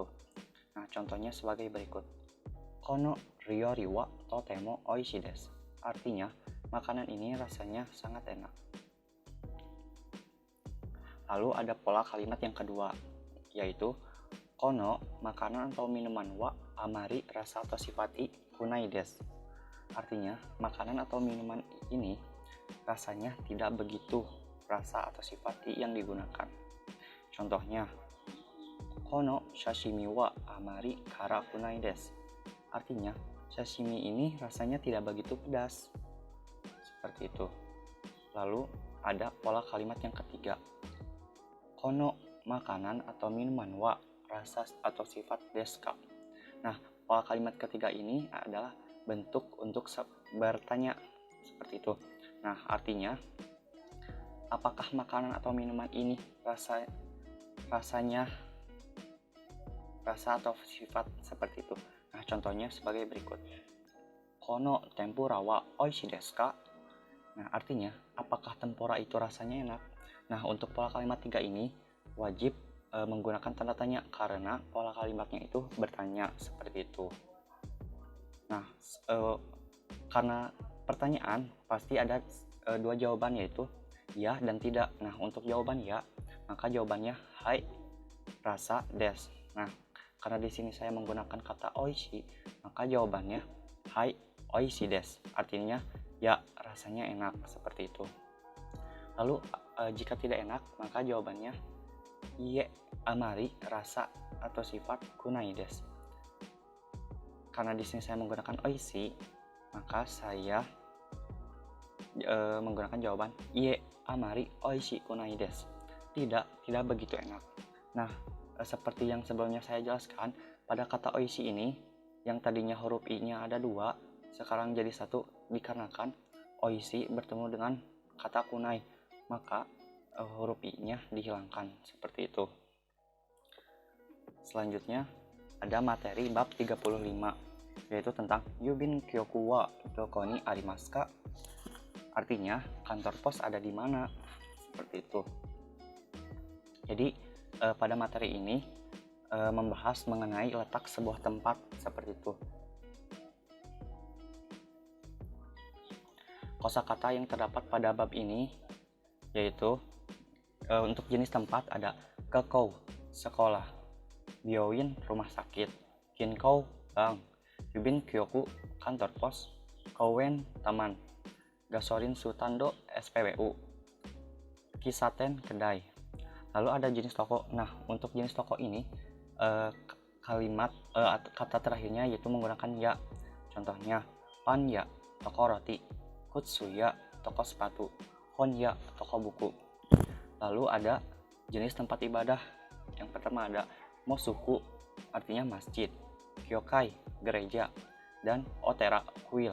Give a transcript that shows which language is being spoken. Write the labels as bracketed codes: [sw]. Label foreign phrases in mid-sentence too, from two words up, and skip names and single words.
[id] Nah, contohnya sebagai berikut. [ja] この料理はとても美味しいです, [id] artinya makanan ini rasanya sangat enak. Lalu ada pola kalimat yang kedua, yaitu kono makanan atau minuman [ja] はあまり [id] rasa atau sifati [ja] くないです, [id] artinya makanan atau minuman ini rasanya tidak begitu rasa atau sifati yang digunakan. Contohnya, [ja] この刺身はあまり辛くないです, [id] artinya sashimi ini rasanya tidak begitu pedas, seperti itu. Lalu ada pola kalimat yang ketiga, kono makanan atau minuman wa rasa atau sifat [ja] ですか. [id] Nah, pola kalimat ketiga ini adalah bentuk untuk bertanya, seperti itu. Nah, artinya apakah makanan atau minuman ini rasanya rasa atau sifat, seperti itu. Nah, contohnya sebagai berikut. [ja] この天ぷらは美味しいですか. [id] Nah, artinya apakah tempura itu rasanya enak. Nah, untuk pola kalimat 3 ini wajib menggunakan tanda tanya karena pola kalimatnya itu bertanya, seperti itu. Nah, karena pertanyaan pasti ada dua jawaban, yaitu ya dan tidak. Nah, untuk jawaban ya, maka jawabannya hai rasa desu. Nah, karena di sini saya menggunakan kata oishi, maka jawabannya [ja] はい美味しいです, [id] artinya ya rasanya enak, seperti itu. Lalu jika tidak enak, maka jawabannya [ja] いいえあまり [id] rasa atau sifat [ja] くないです. [id] Karena di sini saya menggunakan oishi, maka saya menggunakan jawaban [ja] いいえあまり美味しくないです. [id] Tidak begitu enak. Nah, seperti yang sebelumnya saya jelaskan, pada kata oishi ini yang tadinya huruf i-nya ada 2, sekarang jadi 1 dikarenakan oishi bertemu dengan kata kunai, maka huruf i-nya dihilangkan seperti itu. Selanjutnya ada materi bab 35, yaitu tentang [ja] 郵便局はどこにありますか? [id] Artinya kantor pos ada di mana? Seperti itu. Jadi pada materi ini membahas mengenai letak sebuah tempat seperti itu. Kosakata yang terdapat pada bab ini yaitu untuk jenis tempat ada kekou, sekolah, byoin, rumah sakit, kinkou, bank, [ja] 郵便局, [id] kantor pos, kouen, taman, [ja] ガソリンスタンド, [id] SPBU, kisaten, kedai. Lalu ada jenis toko. Nah, untuk jenis toko ini kalimat kata terakhirnya yaitu menggunakan ya. Contohnya [ja] パン屋, [id] toko roti, [ja] 靴屋, [id] toko sepatu, [ja] 本屋, [id] toko buku. Lalu ada jenis tempat ibadah. Yang pertama ada mosuku, artinya masjid, kyokai, gereja, dan otera, kuil.